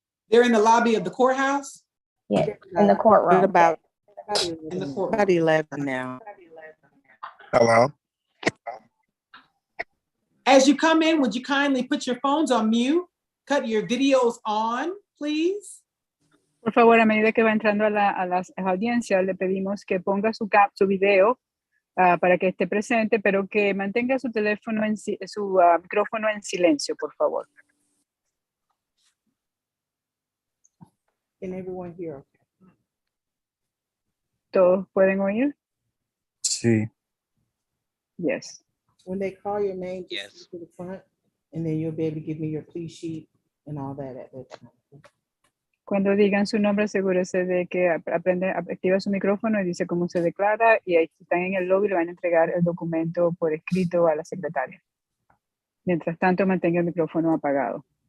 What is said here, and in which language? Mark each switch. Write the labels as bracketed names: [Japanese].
[English] They're in the lobby of the courthouse. yeah, in the courtroom. About In the courtroom. about 11 now. Hello. As you come in, would you kindly put your phones on mute? Cut your videos on, please. [Spanish] Por favor, a medida que va entrando a las audiencias, le pedimos que ponga su video para que esté presente, pero que mantenga su teléfono su micrófono en silencio, por favor. [English] Can everyone hear? [Spanish] ¿Todos pueden oír? Sí. [English] Yes. When they call your name, just Yes. speak to the front, and then you'll be able to give me your plea sheet and all that at that time. [Spanish] Cuando digan su nombre, asegúrese de que activa su micrófono y dice cómo se declara, y ahí están en el lobby, le van a entregar el documento por escrito a la secretaria. Mientras tanto, mantenga el micrófono apagado.